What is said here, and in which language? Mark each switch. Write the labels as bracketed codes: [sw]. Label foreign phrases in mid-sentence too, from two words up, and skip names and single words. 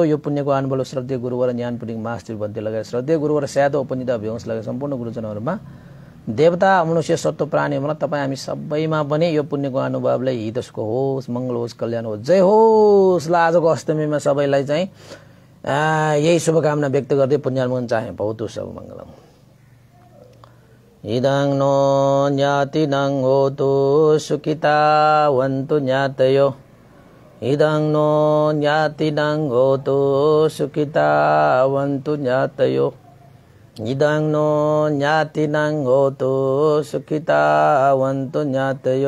[ne] यो पुण्यको अनुभव श्रद्धेय गुरुवर ज्ञानपुरिङ मास्टर बन्ती लगाए श्रद्धेय गुरुवर स्यादो उपनिधा अभिवंश लगाए सम्पूर्ण गुरुजनहरुमा देवता मनुष्य सत्व प्राणीहरुमा तपाई हामी सबैमा पनि यो पुण्यको अनुभवले हितको होस्, मंगल होस्, कल्याण होस्, जय होस्। ल आजको अष्टमीमा सबैलाई चाहिँ यही शुभकामना व्यक्त गर्दै पुण्यानुमोदन चाहे। [pi] भवतु सब मंगलम। इदं नो ज्ञातिनं होतु सुखितावन्तु ज्ञातयो। इदं नो ज्ञातिनं होतु सुखितावन्तु ज्ञातयो। इदं नो ज्ञातिनं होतु सुखितावन्तु ज्ञातयो।